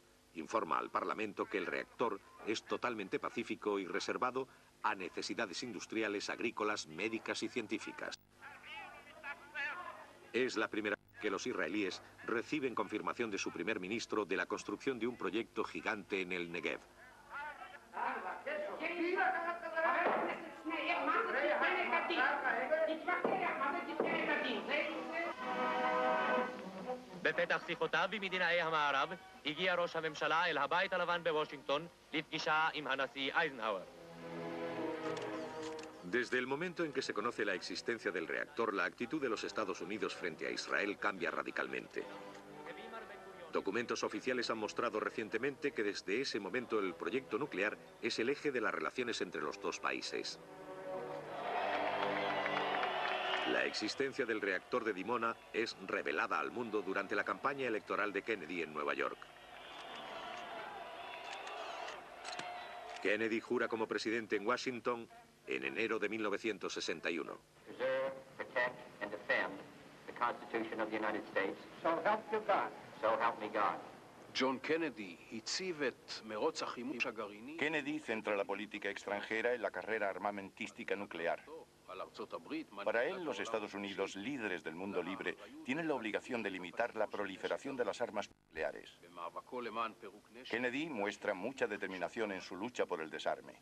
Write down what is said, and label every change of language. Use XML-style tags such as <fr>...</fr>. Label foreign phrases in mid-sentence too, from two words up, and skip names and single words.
<es>Informa al Parlamento que el reactor es totalmente pacífico y reservado a necesidades industriales, agrícolas, médicas y científicas. Es la primera vez que los israelíes reciben confirmación de su primer ministro de la construcción de un proyecto gigante en el Negev.</es> <he>בפתח שיחותיו במדינאי המערב הגיע ראש הממשלה אל הבית הלבן בוושינגטון לפגישה עם הנשיא אייזנהאואר.</he> <es>Desde el momento en que se conoce la existencia del reactor, la actitud de los Estados Unidos frente a Israel cambia radicalmente. Documentos oficiales han mostrado recientemente que desde ese momento el proyecto nuclear es el eje de las relaciones entre los dos países. La existencia del reactor de Dimona es revelada al mundo durante la campaña electoral de Kennedy en Nueva York. Kennedy jura como presidente en Washington en enero de 1961.</es> <en>Preserve, protect, and defend the Constitution of the United States. So help you God. So help me God.</en> <he>John Kennedy הציב את מרוץ החימוש הגרעיני.</he> <es>Kennedy centra la política extranjera en la carrera armamentística nuclear. Para él, los Estados Unidos, líderes del mundo libre, tienen la obligación de limitar la proliferación de las armas nucleares. Kennedy muestra mucha determinación en su lucha por el desarme.</es>